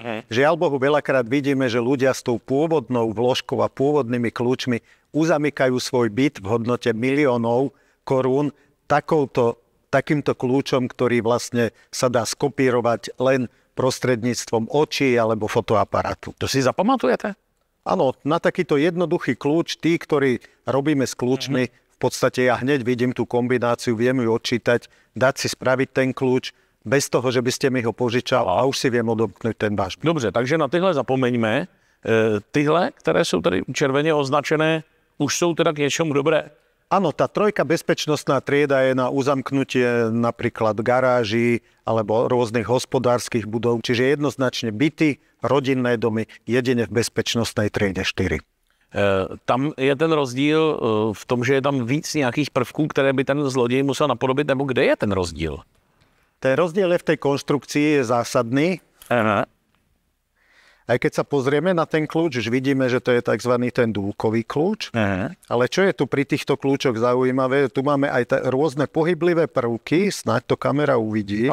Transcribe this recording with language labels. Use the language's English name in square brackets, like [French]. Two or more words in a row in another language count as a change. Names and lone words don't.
[Slovak] Žiaľ Bohu, veľakrát vidíme, že ľudia s tou pôvodnou vložkou a pôvodnými kľúčmi uzamykajú svoj byt v hodnote miliónov korún takýmto kľúčom, ktorý vlastne sa dá skopírovať len prostredníctvom očí alebo fotoaparátu. [Czech] To si zapamatujete? [Slovak] Áno, na takýto jednoduchý kľúč, tí, ktorí robíme s kľúčmi, v podstate ja hneď vidím tú kombináciu, viem ju odčítať, dať si spraviť ten kľúč, bez toho, že by ste mi ho požičal a už si viem odomknúť ten váš. [Czech] Dobře, takže na tyhle zapomeňme. Tyhle, které jsou tady červeně označené, už jsou teda k něčemu dobré. [Slovak] Áno, tá trojka bezpečnostná trieda je na uzamknutie napríklad garáží alebo rôznych hospodárskych budov, čiže jednoznačne byty, rodinné domy, jedine v bezpečnostnej triede 4. [Czech] Tam je ten rozdíl v tom, že je tam víc nějakých prvků, které by ten zloděj musel napodobit, nebo kde je ten rozdíl? [Slovak] Ten rozdiel je v tej konštrukcii, je zásadný. Aha. Aj keď sa pozrieme na ten kľúč, už vidíme, že to je tzv. Ten dúlkový kľúč. Aha. Ale čo je tu pri týchto kľúčoch zaujímavé, tu máme aj rôzne pohyblivé prvky, snáď to kamera uvidí.